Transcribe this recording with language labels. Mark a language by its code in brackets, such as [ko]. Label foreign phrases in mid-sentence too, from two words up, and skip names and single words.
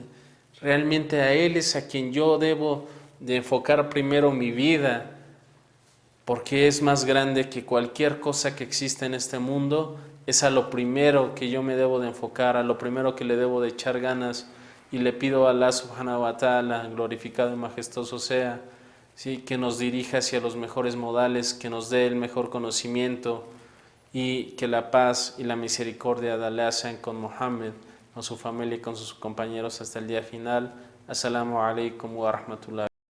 [es] Realmente a Él es a quien yo debo de enfocar primero mi vida, porque es más grande que cualquier cosa que exista en este mundo. Es a lo primero que yo me debo de enfocar, a lo primero que le debo de echar ganas, y le pido a [ar] الله سبحانه وتعالى, [es] glorificado y majestuoso sea, ¿sí? Que nos dirija hacia los mejores modales, que nos dé el mejor conocimiento, y que la paz y la misericordia de Allah sean con Muhammad, con su familia y con sus compañeros hasta el día final. [ar] السلام عليكم ورحمة الله.